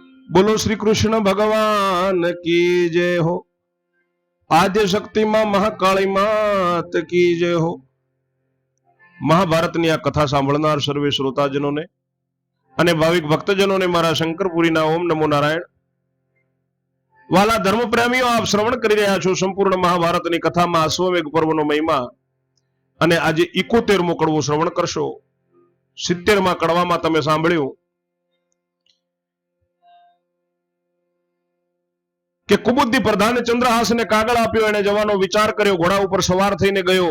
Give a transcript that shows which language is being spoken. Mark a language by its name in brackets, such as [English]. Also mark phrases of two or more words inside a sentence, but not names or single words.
[Hindi] बोलो श्री कृष्ण भगवान की जय हो। आद्य शक्ति मां महाकाली मात की जय हो। [Gujarati] મહાભારતની આ કથા સાંભળનાર સર્વે શ્રોતાજનોને અને ભાવિક ભક્તજનોને મારા શંકરપુરીના [Sanskrit] ॐ नमो नारायण। [Gujarati] વાલા ધર્મપ્રેમીઓ, આપ શ્રવણ કરી રહ્યા છો સંપૂર્ણ મહાભારતની કથામાં અશ્વમેઘ પર્વનો મહિમા અને આજે 71મો કડવો શ્રવણ કરશો। 70મા કડવામાં તમે સાંભળ્યું કે કુબુદ્ધિ પ્રધાને ચંદ્રહાસને કાગળ આપ્યો, એને જવાનો વિચાર કર્યો, ઘોડા ઉપર સવાર થઈને ગયો।